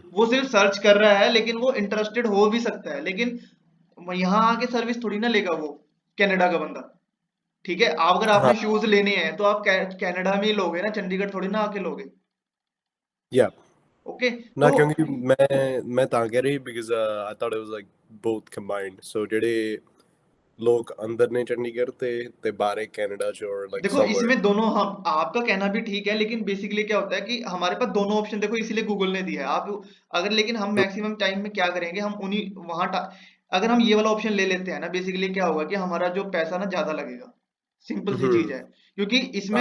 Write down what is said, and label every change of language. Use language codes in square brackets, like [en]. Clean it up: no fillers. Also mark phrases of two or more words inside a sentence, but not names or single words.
[hi] वो सिर्फ सर्च कर रहा है, लेकिन वो इंटरेस्टेड हो भी सकता है, लेकिन यहाँ आके सर्विस थोड़ी ना लेगा वो कनाडा का बंदा। ठीक है, आप अगर आपने हाँ शूज लेने हैं तो आप कनाडा में ही लोगे ना, चंडीगढ़ थोड़ी ना आके लोगे। या ओके, ना तो क्योंकि मैं [pa] ਤਾਂ ਕਹਿ ਰਹੀ [en] because I thought it was like both combined so [pa] ਜਿਹੜੇ ਲੋਕ ਅੰਦਰ ਨੇ ਚੰਡੀਗੜ੍ਹ ਤੇ ਬਾਹਰ ਕੈਨੇਡਾ ਚ [en] or like [hi] देखो somewhere इसमें दोनों, हम आपका कहना भी ठीक है, लेकिन बेसिकली क्या होता है कि हमारे पास दोनों ऑप्शन देखो इसीलिए गूगल ने दिया है। आप अगर, लेकिन हम मैक्सिमम टाइम में क्या करेंगे, हम उन्हीं अगर हम ये वाला ऑप्शन ले लेते हैं ना, बेसिकली क्या होगा कि हमारा जो पैसा ना ज्यादा लगेगा, सिंपल सी चीज है। क्योंकि इसमें